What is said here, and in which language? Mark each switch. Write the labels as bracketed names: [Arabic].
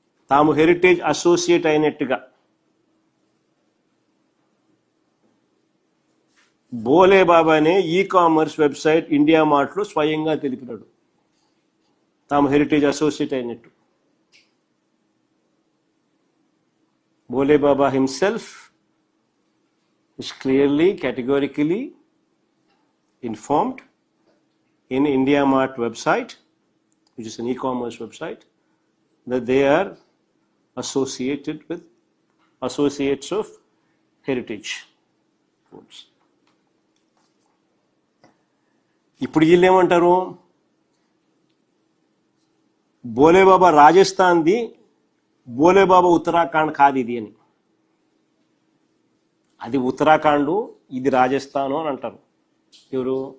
[Telugu] తాము heritage associate అయినట్టుగా బోలేబాబానే e commerce website India మార్ట్లో స్వయంగా తెలిపినాడు తాము హెరిటేజ్ అసోసియేట్ అయినట్టు. [English] Bolebaba himself is clearly, categorically informed in India Mart website, which is an e-commerce website, that they are associated with associates of heritage foods. [Telugu] ఇప్పుడు వీళ్ళు ఏమంటారు, బోలేబాబా రాజస్థాన్ది, బోలేబాబా ఉత్తరాఖండ్ కాదు ఇది అని. అది ఉత్తరాఖండ్, ఇది రాజస్థాన్ అని అంటారు ఎవరు?